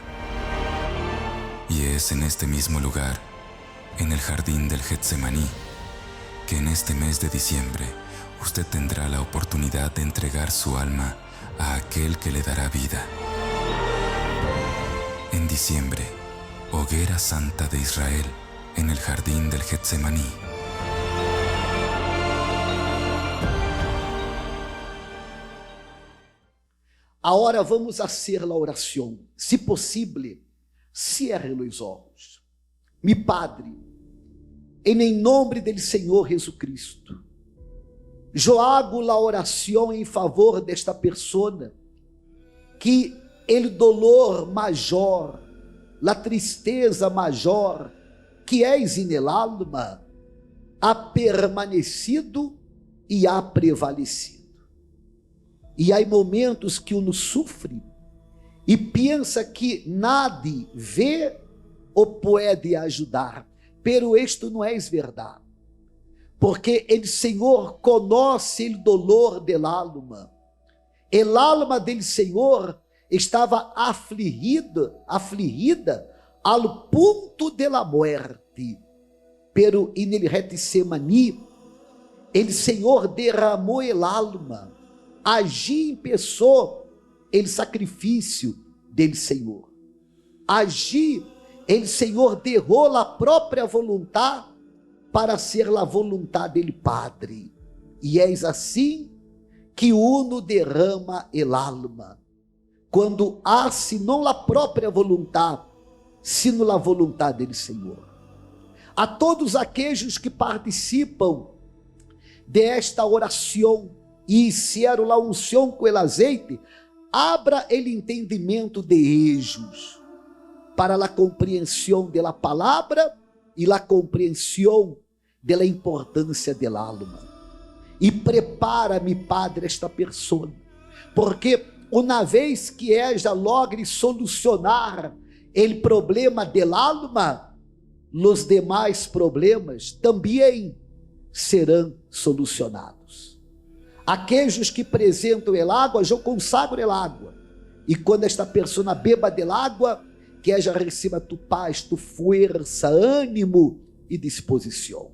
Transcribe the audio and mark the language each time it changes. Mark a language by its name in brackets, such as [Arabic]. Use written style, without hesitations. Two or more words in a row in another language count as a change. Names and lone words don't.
[Spanish] Y es en este mismo lugar, en el jardín del Getsemaní, que en este mes de diciembre usted tendrá la oportunidad de entregar su alma a aquel que le dará vida. En diciembre, hoguera santa de Israel, en el jardín del Getsemaní. [Portuguese] Agora vamos fazer a oração. Se possível, cierre os olhos. [Spanish] Mi Padre, [Portuguese] em nome do Senhor Jesucristo, eu hago a oração em favor desta pessoa que o dolor maior, a tristeza maior que és [Spanish] en el alma, ha permanecido e ha prevalecido. [Portuguese] E há momentos que [Spanish] uno sofre [Portuguese] e pensa que nadie vê ou pode ajudar, pero isto não é verdade, porque o Senhor conhece o [Spanish] dolor del alma. El alma del Senhor [Portuguese] estava afligida ao ponto [Spanish] de la muerte, pero en el Getsemaní, el Senhor derramou el alma. [Portuguese] Agir em pessoa o sacrifício do Senhor. Agir, o Senhor derrou a própria vontade para ser a vontade do Padre. E é assim que uno derrama [Spanish] el alma, [Portuguese] quando hace não a própria vontade, sino a vontade do Senhor. A todos aqueles que participam desta oração e [Spanish] hicieron la unción [Portuguese] com el azeite, abra [Spanish] el entendimento de ellos para la [Portuguese] compreensão [Spanish] de la [Portuguese] palavra e la compreensão de la importância [Spanish] del alma. [Portuguese] E prepara-me, Padre, esta pessoa, porque uma vez que [Spanish] ella logre [Portuguese] solucionar o problema [Spanish] del alma, [Portuguese] os demais problemas também serão solucionados. Aqueles que apresentam [Spanish] el água, [Portuguese] eu consagro el água. E quando esta pessoa [Spanish] beba del água, [Portuguese] que ella receba tu paz, tu força, ânimo e disposição.